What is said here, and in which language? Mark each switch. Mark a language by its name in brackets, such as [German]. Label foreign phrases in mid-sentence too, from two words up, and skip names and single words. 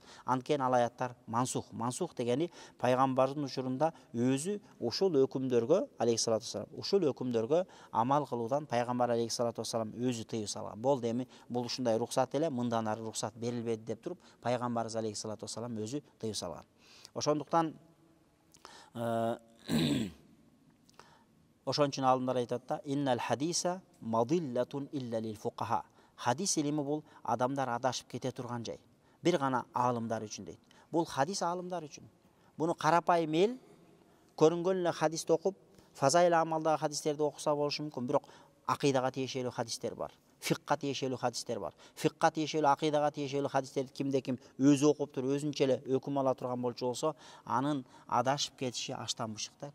[Kyrgyz] Анткени ал аяттар мансух. Мансух дегени пайгамбардын учурунда өзү ушул өкүмдөргө, [Arabic] عليه الصلاة والسلام, [Kyrgyz] ушул өкүмдөргө амал кылуудан пайгамбар [Arabic] عليه الصلاة والسلام [Kyrgyz] өзү тыюу салган. Болду эми бул ушундай рухсат эле, мындан ары рухсат берилбеди деп туруп, пайгамбарыбыз [Arabic] عليه الصلاة والسلام [Kyrgyz] өзү тыюу салган. Ошондуктан ошон үчүн алымдар айтат да, [Arabic] إن الحديث مضلة إلا للفقهاء. [Kyrgyz] Хадис илими бул адамдар адашып кете турган жай. Бир гана алымдар үчүн дейт. Бул хадис алымдар үчүн. Буну карапайым эл көрүнгөн эле хадисти окуп, фазаил амалдагы хадистерди окуса болушу мүмкүн, бирок акыйдага тиешелүү хадистер бар. Фикка тиешелүү хадистер бар. Фикка тиешелүү, акыйдага тиешелүү хадистерди кимде ким өзү окуп туруп, өзүнчө эле өкүм ала турган болчу болсо, анын адашып кетиши аштан бушук да.